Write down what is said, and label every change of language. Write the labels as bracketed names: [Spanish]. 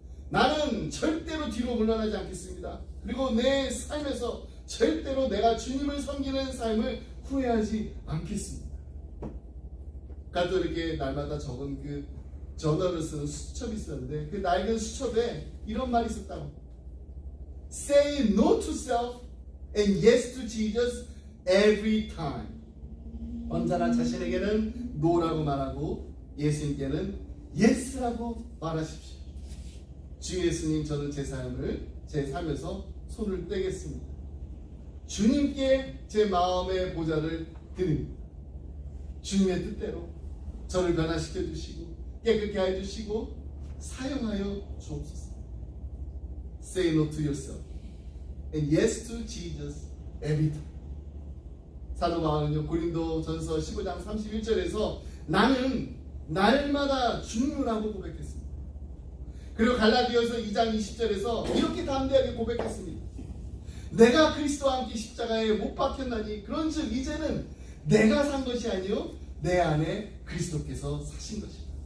[Korean] 나는 절대로 뒤로 물러나지 않겠습니다. 그리고 내 삶에서 절대로 내가 주님을 섬기는 삶을 후회하지 않겠습니다. 그러니까 또 이렇게 날마다 적은 그 저널을 쓰는 수첩이 있었는데 그 낡은 수첩에 이런 말이 있었다고. [English] Say no to self and yes to Jesus every time. [Korean] 언제나 자신에게는 no라고 말하고 예수님께는 yes라고 말하십시오. 주 예수님, 저는 제 삶에서 손을 떼겠습니다. 주님께 제 마음의 보좌를 드립니다. 주님의 뜻대로 저를 변화시켜 주시고 깨끗게 해주시고 사용하여 주옵소서. [English] Say no to yourself and yes to Jesus every time. [Korean] 사도 바울은요 고린도전서 15장 31절에서 나는 날마다 죽노라고 고백했습니다. 그리고 갈라디아서 2장 20절에서 이렇게 담대하게 고백했습니다. 내가 그리스도와 함께 십자가에 못 박혔나니 그런즉 이제는 내가 산 것이 아니요 내 안에 그리스도께서 사신 것이다.